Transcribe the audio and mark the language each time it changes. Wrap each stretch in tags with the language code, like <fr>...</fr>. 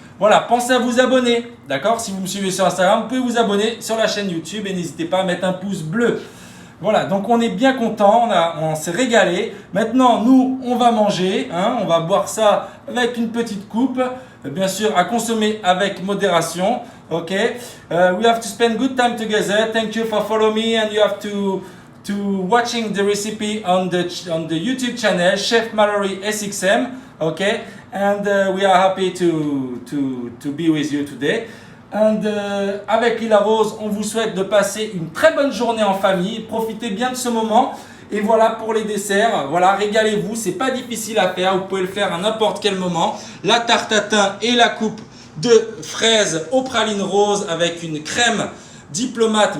<fr>Voilà, pensez à vous abonner, d'accord? Si vous me suivez sur Instagram, vous pouvez vous abonner sur la chaîne YouTube et n'hésitez pas à mettre un pouce bleu. Voilà, donc on est bien content, on s'est régalé. Maintenant, nous, on va manger, hein, on va boire ça avec une petite coupe, bien sûr, à consommer avec modération.</fr> <en>Ok, we have to spend good time together. Thank you for following me, and you have to watching the recipe on the YouTube channel Chef Mallory SXM. Okay, and we are happy to be with you today.</en> <fr>And avec Lila Rose, on vous souhaite de passer une très bonne journée en famille. Profitez bien de ce moment. Et voilà pour les desserts. Voilà, régalez-vous. C'est pas difficile à faire. Vous pouvez le faire à n'importe quel moment. La tarte tatin et la coupe de fraises aux pralines roses avec une crème diplomate.</fr>